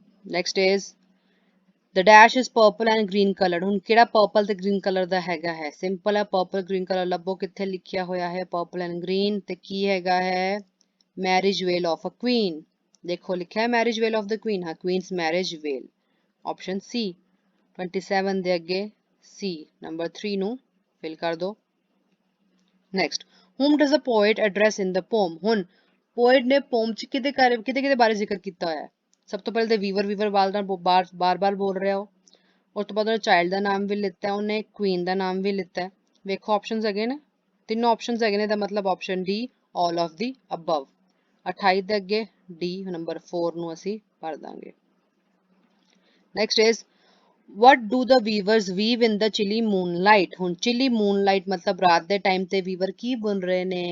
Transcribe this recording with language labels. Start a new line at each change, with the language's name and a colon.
English: Next is the dash is purple and green colored।
Punjabi: ਹੁਣ ਕਿਹੜਾ purple ਤੇ green colour ਦਾ ਹੈਗਾ ਹੈ? ਸਿੰਪਲ ਹੈ, ਪਰਪਲ ਗ੍ਰੀਨ ਕਲਰ ਲੱਭੋ ਕਿੱਥੇ ਲਿਖਿਆ ਹੋਇਆ ਹੈ ਪਰਪਲ ਐਂਡ ਗ੍ਰੀਨ, ਤੇ ਕੀ ਹੈਗਾ ਹੈ?
English: Marriage veil of a queen.
Punjabi: ਦੇਖੋ ਲਿਖਿਆ ਹੈ marriage well of the Queen, ਹਾਂ ਕੁਈਨਸ ਮੈਰਿਜ ਵੇਲ। ਆਪਸ਼ਨ ਸੀ। 27 ਦੇ ਅੱਗੇ ਸੀ ਨੰਬਰ 3 ਨੂੰ ਫਿਲ ਕਰ ਦੋ।
English: Next whom does the poet address in the poem।
Punjabi: ਹੁਣ ਪੋਇਟ ਨੇ ਪੋਮ ਚ ਕਿਹਦੇ ਬਾਰੇ ਜ਼ਿਕਰ ਕੀਤਾ ਹੋਇਆ ਹੈ? ਸਭ ਤੋਂ ਪਹਿਲੇ ਤੇ ਵੀਵਰ ਬਾਰ ਬਾਰ ਬੋਲ ਰਿਹਾ ਹੋ। ਉਸ ਤੋਂ ਬਾਅਦ ਉਹਨੇ ਚਾਈਲਡ ਦਾ ਨਾਮ ਵੀ ਲਿੱਤਾ, ਉਹਨੇ ਕੁਈਨ ਦਾ ਨਾਮ ਵੀ ਲਿੱਤਾ। ਵੇਖੋ ਆਪਸ਼ਨਸ ਹੈਗੇ ਨੇ, ਤਿੰਨੋਂ ਆਪਸ਼ਨਸ ਹੈਗੇ ਨੇ, ਦਾ ਮਤਲਬ option D
English: All of the above.
Punjabi: 28 ਦੇ ਅੱਗੇ ਡੀ ਨੰਬਰ 4 ਨੂੰ ਅਸੀਂ ਭਰ ਦਾਂਗੇ।
English: Next is what do the weavers weave in the chilly moonlight?
Punjabi: ਹੁਣ
English: chilly moonlight
Punjabi: ਮਤਲਬ ਰਾਤ ਦੇ ਟਾਈਮ ਤੇ ਵੀਵਰ ਕੀ ਬੁਣ ਰਹੇ ਨੇ।